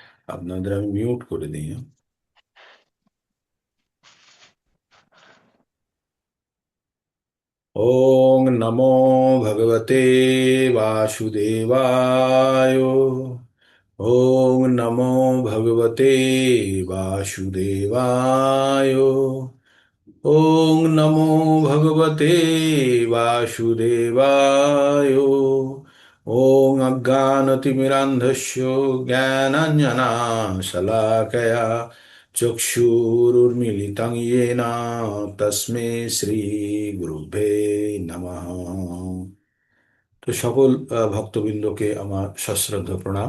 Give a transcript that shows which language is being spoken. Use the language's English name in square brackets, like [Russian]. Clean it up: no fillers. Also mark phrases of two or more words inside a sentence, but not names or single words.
[Bangla] আপনাদের আমি মিউট করে দিই, হ্যাঁ? [Sanskrit] ওং নমো ভগবতে বাসুদেবায়। ওং নমো ভগবতে বাসুদেবায়। ওং নমো ভগবতে বাসুদেবায়। ওং অজ্ঞানতিমিরান্ধস্য জ্ঞানাঞ্জনাশলাকয়া চক্ষুरुन्मीलितं येन তস্मै শ্রী গুরুভ্যে নমঃ। [Bangla] তো সকল ভক্তবৃন্দকে আমার সশ্রদ্ধ প্রণাম।